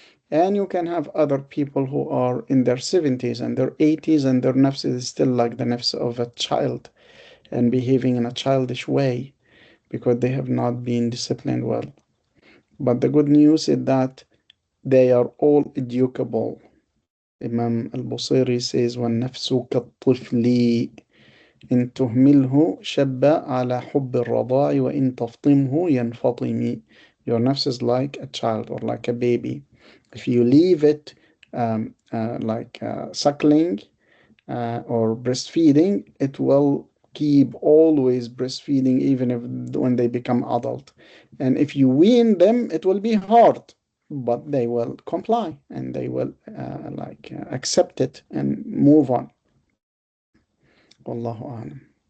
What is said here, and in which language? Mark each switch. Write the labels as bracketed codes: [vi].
[en] And you can have other people who are in their 70s and their 80s, and their nafs is still like the nafs of a child and behaving in a childish way because they have not been disciplined well. But the good news is that they are all educable. Imam al-Busiri says, [ar] وَالنَّفْسُ كَالطِّفْلِ إِن تُهْمِلْهُ شَبَّ عَلَى حُبِّ الرَّضَاعِ وَإِن تَفْطِمْهُ يَنْفَطِمِ. [en] Your nafs is like a child or like a baby. If you leave it suckling or breastfeeding, it will keep always breastfeeding even if when they become adult. And if you wean them, it will be hard, but they will comply and they will accept it and move on. Wallahu a'lam.